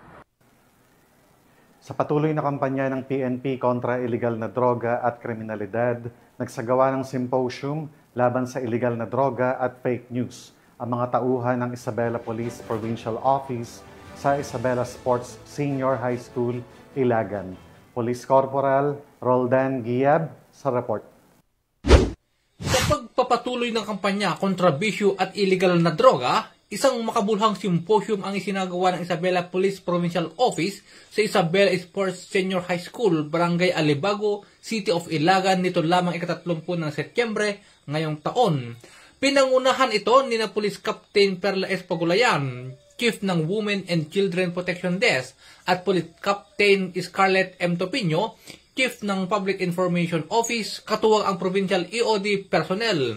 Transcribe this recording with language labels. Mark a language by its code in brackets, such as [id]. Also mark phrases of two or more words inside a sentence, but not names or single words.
[tl] Sa patuloy na kampanya ng PNP kontra iligal na droga at kriminalidad, nagsagawa ng symposium laban sa iligal na droga at [en] fake news [tl] ang mga tauhan ng Isabela Police Provincial Office sa Isabela Sports Senior High School, Ilagan. Police Corporal Roldan Giab sa report. Sa pagpapatuloy ng kampanya kontra bisyo at illegal na droga, isang makabuluhang symposium ang isinagawa ng Isabela Police Provincial Office sa Isabela Sports Senior High School, Barangay Alibago, City of Ilagan nito lamang ika-30 ng Setyembre ngayong taon. Pinangunahan ito ni na Police Captain Perla S. Pagulayan, Chief ng Women and Children Protection Desk, at Police Captain Scarlett M. Topinyo, Chief ng Public Information Office, katuwang ang Provincial EOD personnel.